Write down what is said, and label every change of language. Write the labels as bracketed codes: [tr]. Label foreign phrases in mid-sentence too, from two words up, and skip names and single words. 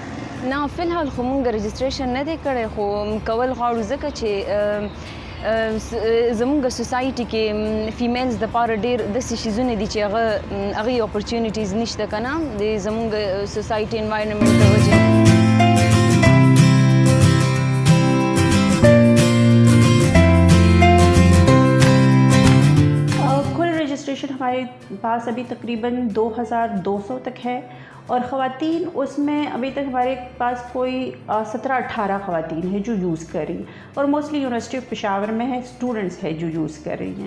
[ps] نه فلحال خو مونږ رجسټریشن نه دی کړی، خو کول غواړو ځکه چې زمونږ سوسایټي کې فیمیلز د پاره ډېر داسې شیزونه دي چې هغه اپورچونیټیز نشته که نه د زمونږ سوسایټي انوایرنمنټ د وجې. [ur] کل رجسٹریشن ہمارے پاس ابھی تقریباً 2200 تک ہے، اور خواتین اس میں ابھی تک ہمارے پاس کوئی 17-18 خواتین ہے جو یوز کر رہی ہیں، اور موسٹلی یونیورسٹی آف پشاور میں ہے سٹوڈنٹس ہے جو یوز کر رہی ہیں.